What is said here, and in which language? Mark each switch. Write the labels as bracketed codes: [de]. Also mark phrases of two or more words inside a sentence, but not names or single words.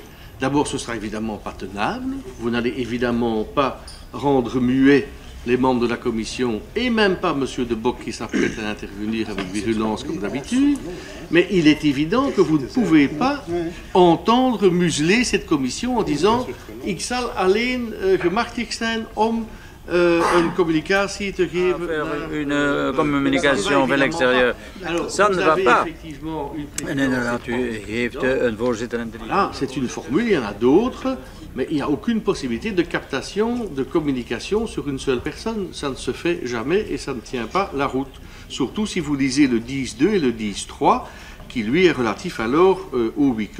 [fr] D'abord, ce sera évidemment pas tenable, vous n'allez évidemment pas rendre muet les membres de la commission, et même pas M. De Bock qui s'apprête à intervenir avec virulence comme d'habitude, mais il est évident que vous ne pouvez pas entendre museler cette commission en disant « [nl] Ik zal alleen gemachtigd zijn om een communicatie te geven ». [fr] Une communication vers l'extérieur. Ça ne va pas. C'est une formule, il y en a d'autres. Mais il n'y a aucune possibilité de captation, de communication sur une seule personne. Ça ne se fait jamais et ça ne tient pas la route. Surtout si vous lisez le 10.2 et le 10.3, qui lui est relatif alors au huis clos.